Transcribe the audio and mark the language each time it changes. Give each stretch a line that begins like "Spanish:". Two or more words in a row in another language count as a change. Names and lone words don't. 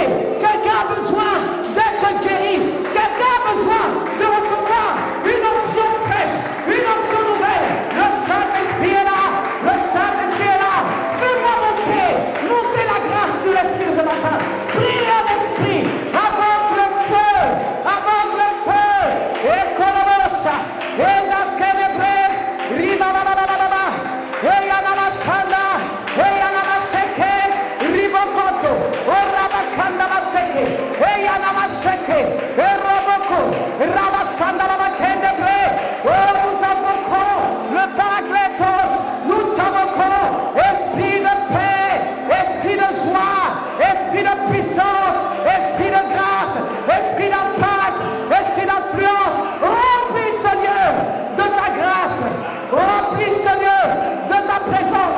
French: Quelqu'un a besoin d'être guéri. Quelqu'un a besoin de recevoir une onction fraîche, une onction nouvelle. Le Saint-Esprit est là. Le Saint-Esprit est là. Fais-moi monter la grâce de l'Esprit ce matin. Prie en esprit. Invoque le feu. Invoque le feu. Et Kolobosa. Et Daskenebre. Ribababababa. Et Yanamashanda. Et Yanamaseke. Ribokoto. Orabakanda Maseke. Et Yanamasheke. Et Roboko. Rabasanda Labakendebre. Oh, nous invoquons le Paraclétos. Nous t'invoquons. Esprit de paix. Esprit de joie. Esprit de puissance. Esprit de grâce. Esprit d'impact. Esprit d'influence. Remplis, Seigneur, de ta grâce. Remplis, Seigneur, de ta présence.